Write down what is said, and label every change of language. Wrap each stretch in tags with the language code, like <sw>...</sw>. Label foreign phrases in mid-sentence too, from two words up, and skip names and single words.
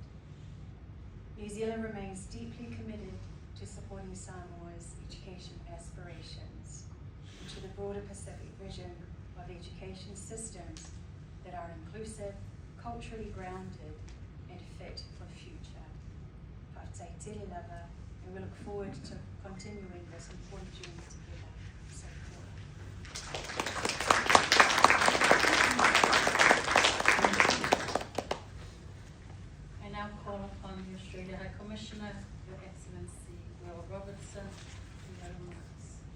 <en>New Zealand remains deeply committed to supporting Samoa's education aspirations and to the broader Pacific vision of education systems that are inclusive, culturally grounded, and fit for the future.</en> <sm>Whaatai tere lava,</sm> <en>and we look forward to continuing this important journey together. So, I now call upon the Australia High Commissioner, Your Excellency Will Robertson, for your remarks.</en>